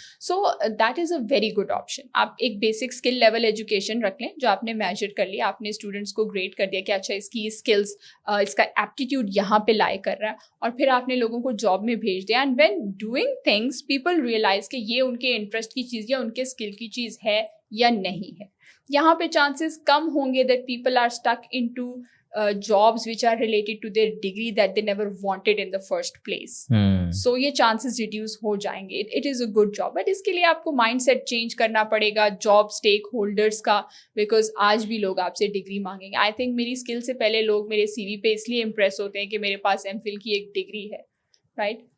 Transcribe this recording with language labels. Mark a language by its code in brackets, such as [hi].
[en] So that is a very good option. [ur] آپ ایک basic skill level education رکھ لیں جو آپ نے میجر کر لیا, آپ نے اسٹوڈنٹس کو گریڈ کر دیا کہ اچھا اس کی اسکلس, اس کا ایپٹیٹیوڈ یہاں پہ لائے کر رہا ہے, اور پھر آپ نے لوگوں کو جاب میں بھیج دیا. [en] and when doing things people realize [ur] کہ یہ ان کے انٹرسٹ کی چیز یا ان کے اسکل کی چیز ہے یا نہیں ہے. یہاں پہ چانسز کم ہوں گے [en] That people are stuck into jobs which are related to their degree that they never wanted in the first place. [ur] So یہ chances reduce ہو جائیں گے. [en] It is a good job, but [ur] اس کے لیے آپ کو mind set change کرنا پڑے گا job stack holders کا, بیکاز آج بھی لوگ آپ سے ڈگری مانگیں گے. آئی تھنک میری اسکل سے پہلے لوگ میرے سی وی پہ اس لیے امپریس ہوتے ہیں کہ میرے پاس ایم فل کی ایک ڈگری ہے, رائٹ.